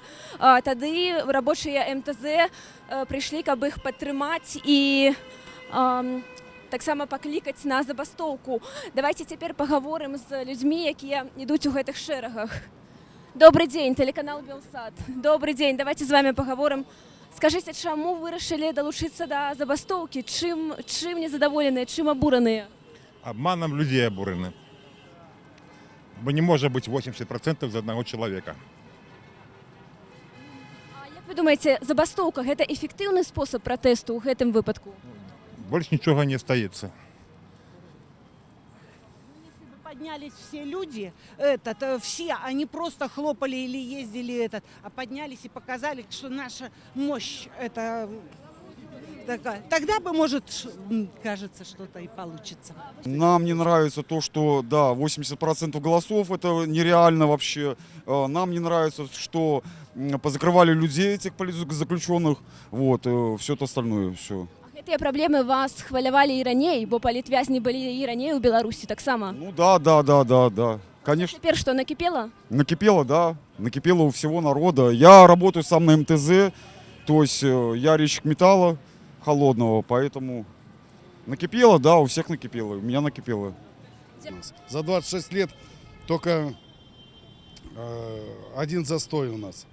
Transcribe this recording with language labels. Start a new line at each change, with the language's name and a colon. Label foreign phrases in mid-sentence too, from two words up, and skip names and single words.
Belarusian: Тады рабочыя МТЗ прыйшлі, каб іх падтрымаць і таксама паклікаць на забастоўку. Давайте цяпер пагаворым з людзьмі, якія ідуць у гэтых шэрагах. Добрый дзень, тэлеканал Белсат. Добрый дзень, давайте з вами пагаворым. Скажыце, чаму вырашылі далучыцца да забастоўкі? Чым незадаволеныя, чым абураныя?
Russian: Обманом людей обурены. Бо не может быть 80% за одного человека.
Belarusian: А як вы думаеце, забастоўка – гэта эфектыўны спосаб пратэсту ў гэтым выпадку?
Russian: Больше ничего не остается. Если бы поднялись все люди, все, они просто хлопали или ездили, а поднялись и показали, что наша мощь, это такая. Тогда бы, может, кажется, что-то и получится. Нам не нравится то, что, да, 80% голосов, это нереально вообще. Нам не нравится, что позакрывали людей, этих политзаключенных, вот, все это остальное, все.
Belarusian: Гэтыя праблемы вас хвалявалі і раней, бо палітвязні былі і раней у Беларусі таксама.
Russian: Ну да, конечно.
Belarusian: Цяпер што, накіпела?
Russian: Накипело, да, накипело у всего народа. Я работаю сам на МТЗ, то есть я резчик металла холодного, поэтому накипело, да, у всех накипело, у меня накипело. За 26 лет только один застой у нас.